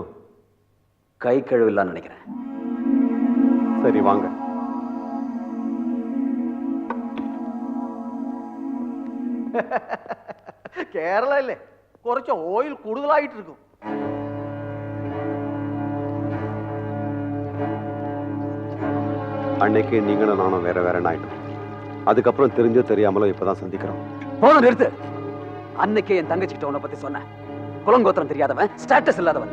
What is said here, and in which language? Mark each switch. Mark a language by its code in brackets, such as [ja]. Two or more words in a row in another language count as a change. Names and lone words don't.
[ta] கை கழுவில்லான்னு நினைக்கிறேன். சரி வாங்க. [ml] കേരള അല്ലേ, കുറച്ച് ഓയിൽ കൂടുതലായിട്ട് இருக்கும். [ta] அன்னைக்கு நீங்களும் நானும் வேற வேற ஆயிட்டோம். அதுக்கப்புறம் தெரிஞ்சோ தெரியாமலோ இப்பதான் சந்திக்கிறோம். போதும் நிறுத்து. அன்னைக்கே என் தங்கச்சிட்ட உன்னை பத்தி சொன்ன. குலங்கோத்திரம் தெரியாதவன், ஸ்டேட்டஸ் இல்லாதவன்.